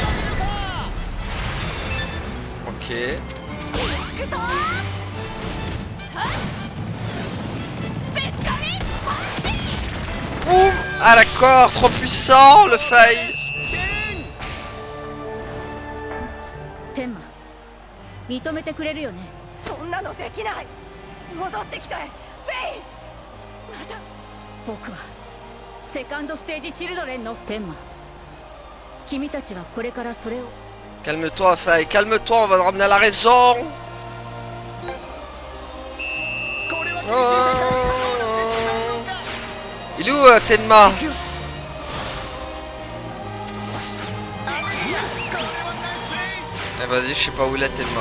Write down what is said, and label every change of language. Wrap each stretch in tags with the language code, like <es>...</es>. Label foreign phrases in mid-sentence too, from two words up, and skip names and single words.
<fr>Ok. Boum. Ah d'accord, trop puissant le fail.</fr> <ja>Tenma, 認めてくれるよね。そんなのできない。戻ってきて、フェイ。また。僕はセカンドステージチルドレンのテンマ。君たちはこれからそれを。</ja> <fr>Calme-toi, Faye, calme-toi, on va te ramener à la raison. Il est où Tenma? Eh vas-y, je sais pas où il est Tenma.</fr>